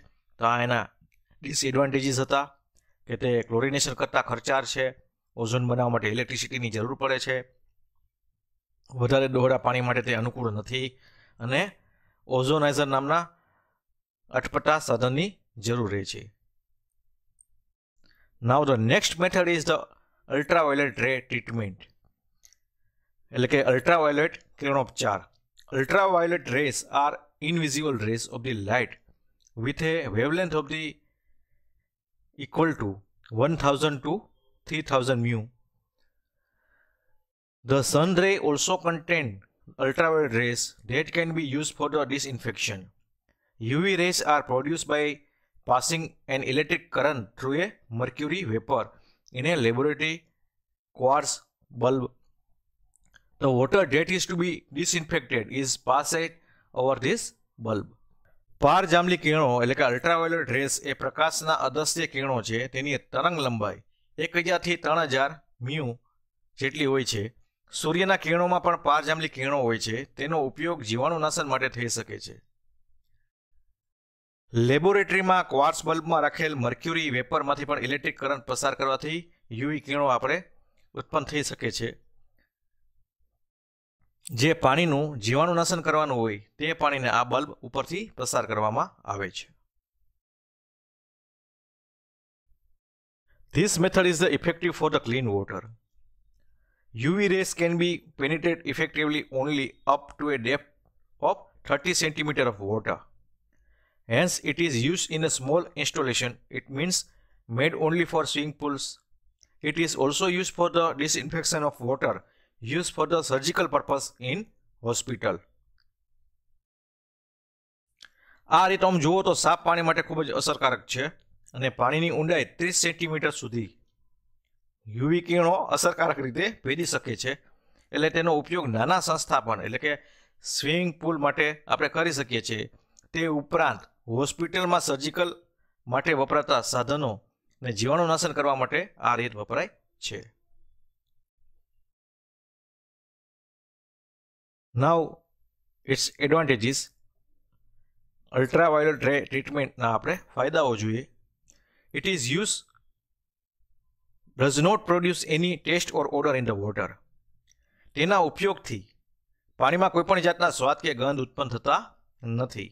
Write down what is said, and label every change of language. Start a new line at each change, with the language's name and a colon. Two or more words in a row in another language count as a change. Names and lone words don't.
Gujarati: તો આ એના ડિસએડવાન્ટેજીસ હતા કે તે ક્લોરિનેશન કરતાં ખર્ચાળ છે, ઓઝોન બનાવવા માટે ઇલેક્ટ્રિસિટીની જરૂર પડે છે, વધારે દોહરા પાણી માટે તે અનુકૂળ નથી અને ઓઝોનાઇઝર નામના અટપટા સાધનની જરૂર રહે છે.
English: now the next method is the ultraviolet ray treatment,
Gujarati: એટલે કે અલ્ટ્રાવાયોલેટ કિરણોપચાર.
English: ultraviolet rays are invisible rays of the light with a wavelength of the equal to 1000 to 3000 mu. The sun ray also contain ultraviolet rays that can be used for the disinfection. UV rays are produced by passing an electric current through a mercury vapor in a laboratory quartz bulb. The water that is to be disinfected is passed over this bulb.
Gujarati: પારજાંબલી કિરણો એટલે કે
English: ultraviolet rays
Gujarati: એ પ્રકાશના અદૃશ્ય કિરણો છે. તેની તરંગ લંબાઈ 1000 થી 3000 મ્યુ જેટલી હોય છે. સૂર્યના કિરણોમાં પણ પારજાંબલી કિરણો હોય છે. તેનો ઉપયોગ જીવાણુનાશન માટે થઈ શકે છે. લેબોરેટરીમાં
English: quartz bulb
Gujarati: રાખેલ
English: mercury vapour
Gujarati: પણ
English: electric current
Gujarati: પસાર કરવાથી યુવી કિરણો આપણે ઉત્પન્ન થઈ શકે છે. જે પાણીનું જીવાણુનાશન કરવાનું હોય તે પાણીને આ બલ્બ ઉપરથી પસાર કરવામાં આવે છે.
English: This method is the effective for the clean water. UV rays can be penetrate effectively only up to a depth of 30 cm of water. Hence, it is used in a small installation. It means made only for swimming pools. It is also used for the disinfection of water used for the surgical purpose in hospital.
Gujarati: આ રીત આમ જુઓ તો સાફ પાણી માટે ખૂબ જ અસરકારક છે અને પાણીની ઊંડાઈ 30 સેન્ટીમીટર સુધી યુવી કિરણો અસરકારક રીતે ભેદી શકે છે. એટલે તેનો ઉપયોગ નાના સંસ્થાપન એટલે કે
English: swimming pool
Gujarati: માટે આપણે કરી શકીએ છીએ. તે ઉપરાંત હોસ્પિટલમાં સર્જિકલ માટે વપરાતા સાધનો અને જીવાણુનાશન કરવા માટે આ રીત વપરાય છે.
English: Now its advantages. ultraviolet ray treatment
Gujarati: આપણે ફાયદાઓ જોઈએ.
English: it is use does not produce any taste or odour in the water.
Gujarati: તેના ઉપયોગથી પાણીમાં કોઈ પણ જાતના સ્વાદ કે ગંધ ઉત્પન્ન થતા નથી.